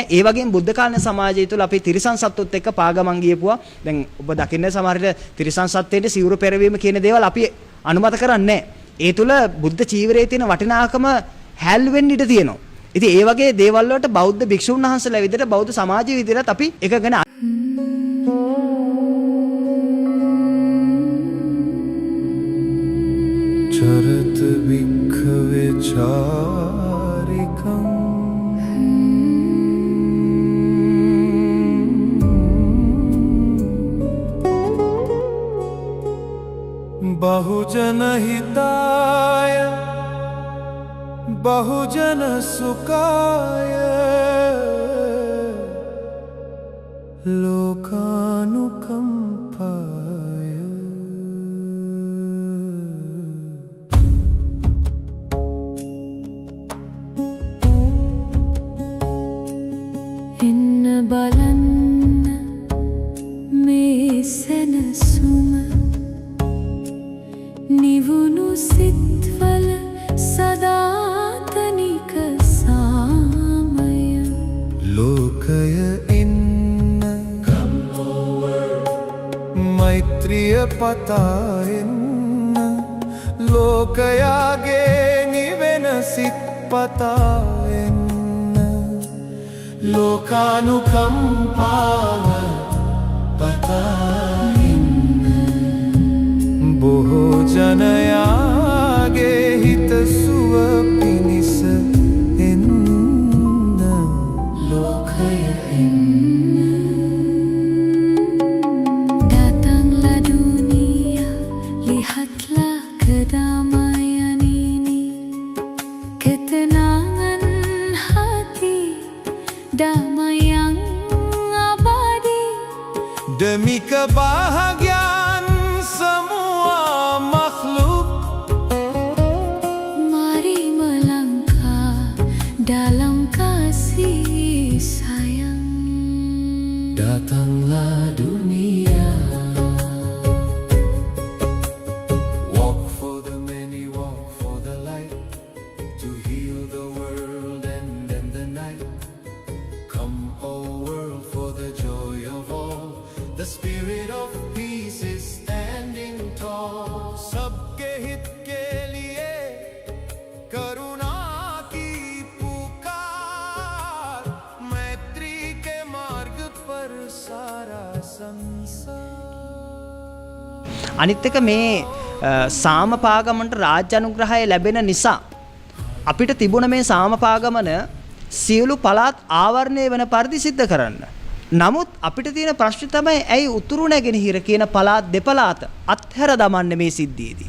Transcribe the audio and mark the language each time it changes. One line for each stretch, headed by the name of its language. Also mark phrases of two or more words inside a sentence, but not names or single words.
Sinhala: ඒ වගේම බුද්ධ කාලීන සමාජය තුළ අපි තිරිසන් සත්තුත් එක්ක පාගමන් ගියපුවා. දැන් ඔබ දකින්නේ සමහර විට තිරිසන් සත්ත්වයේ සිවුරු පෙරවීම කියන දේවල් අපි අනුමත කරන්නේ ඒ තුළ බුද්ධ චීවරයේ තියෙන වටිනාකම හැල් වෙන්න ඉඩ තියෙනවා. ඉතින් ඒ වගේ දේවල් වලට බෞද්ධ භික්ෂුන් වහන්සේලා විදිහට බෞද්ධ සමාජය විදිහට අපි එකගෙන
Pali: चरत विखवे चारिकं बहुजन हिताय बहुजन सुखाय लोकानुकंपाय
Sinhala: බලන්න මේ සැනසුම නිවුණු සිත්වල සදාතනික සාමය ලෝකය එන්න මෛත්‍රිය පතායන්න ලෝකයාගේ නිවෙන සිත පතායන්න ලෝකානුකම්පාව පතායන්න බොහෝ ජනයාගේ හිතසුව පිණිස එන්න ලෝකය එන්න
Indonesian: datang la dunia lihatlah kedamaian ini ketenangan hati damai yang abadi demi kebahagiaan semua makhluk mari melangkah dalam kasih sayang datanglah dunia
English: walk for the many walk for the light to heal the world and end the night come oh world for the joy of all the spirit of peace is standing tall
Hindi: सबके हित के लिए करुणा की पुकार मैत्री के मार्ग पर सारा संसार
Sinhala: අනිත් එක මේ සාමපාගමන්ට රාජ්‍ය අනුග්‍රහය ලැබෙන නිසා අපිට තිබුණ මේ සාමපාගමන සියලු පළාත් ආවරණය වෙන පරිදි සිද්ධ කරන්න. නමුත් අපිට තියෙන ප්‍රශ්නේ තමයි ඇයි උතුරු නැගෙනහිර කියන පළාත් දෙපළාත අත්හැර දමන්නේ මේ සිද්ධියේදී.